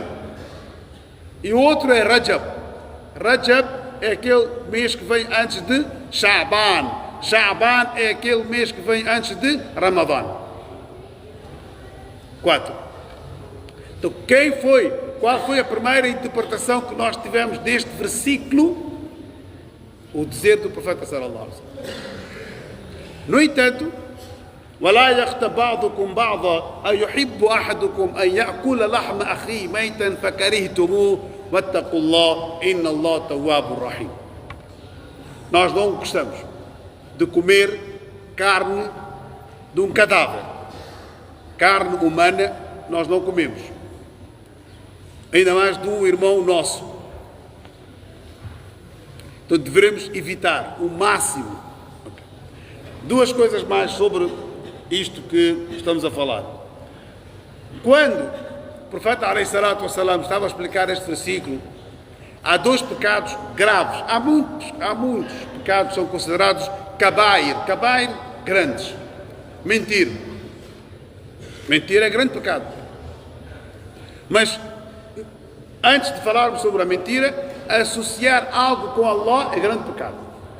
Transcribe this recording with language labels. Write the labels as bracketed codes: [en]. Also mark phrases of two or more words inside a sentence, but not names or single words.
[pt] E o outro é Rajab. Rajab é aquele mês que vem antes de Sha'ban. Sha'ban é aquele mês que vem antes de Ramadã. 4. Então, qual foi a primeira interpretação que nós tivemos deste versículo? O dizer do profeta [ar] صلى الله عليه وسلم. [pt] No entanto, [ar] ولا يغتب بعضكم بعضا أيحب أحدكم أن يأكل لحم أخيه ميتا فكرهتموه واتقوا الله إن الله تواب رحيم. [pt] Nós não gostamos de comer carne de um cadáver. Carne humana nós não comemos. Ainda mais de um irmão nosso. Então devemos evitar o máximo. Duas coisas mais sobre isto que estamos a falar. Quando o profeta [ar] عليه الصلاة والسلام [pt] estava a explicar este versículo, há 2 pecados graves. Há muitos pecados que são considerados kabair, grandes. Mentir é grande pecado. Mas antes de falarmos sobre a mentira, associar algo com Allah é grande pecado.